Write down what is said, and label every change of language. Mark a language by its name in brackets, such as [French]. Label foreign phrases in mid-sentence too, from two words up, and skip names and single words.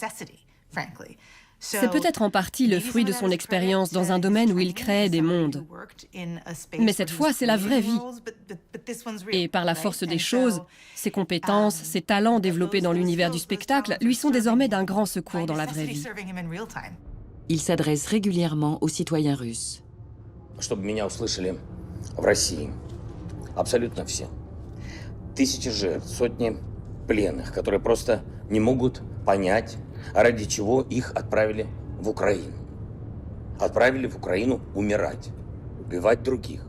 [French] C'est peut-être en partie le fruit de son expérience dans un domaine où il créait des mondes. Mais cette fois, c'est la vraie vie. Et par la force des choses, ses compétences, ses talents développés dans l'univers du spectacle lui sont désormais d'un grand secours dans la vraie vie. Il s'adresse régulièrement aux citoyens russes. [Russian] Чтобы меня услышали в России. Абсолютно все. Тысячи жертв, сотни пленных, которые просто не могут понять, ради чего их отправили в Украину. Отправили в Украину умирать, убивать других.